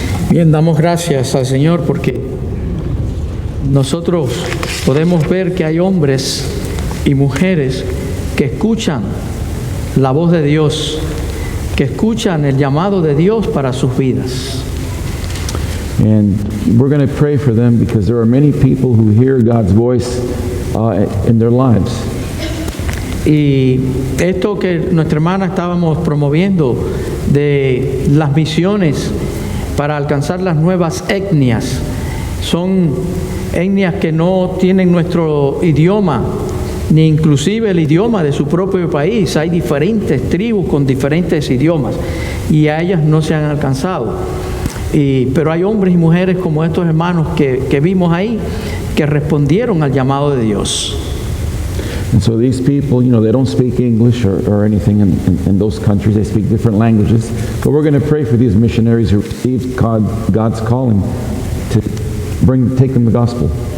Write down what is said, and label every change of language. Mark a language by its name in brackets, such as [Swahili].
[Spanish] Bien, damos gracias al Señor porque nosotros podemos ver que hay hombres y mujeres que escuchan la voz de Dios, que escuchan el llamado de Dios para sus vidas. [English] And we're going to pray for them because there are many people who hear God's voice in their lives. [Spanish] Y esto que nuestra hermana estábamos promoviendo de las misiones para alcanzar las nuevas etnias, son etnias que no tienen nuestro idioma, ni inclusive el idioma de su propio país. Hay diferentes tribus con diferentes idiomas y a ellas no se han alcanzado. Pero hay hombres y mujeres como estos hermanos que vimos ahí, que respondieron al llamado de Dios. [English] And so these people, they don't speak English or anything in those countries. They speak different languages. But we're going to pray for these missionaries who received God's calling to take them the gospel.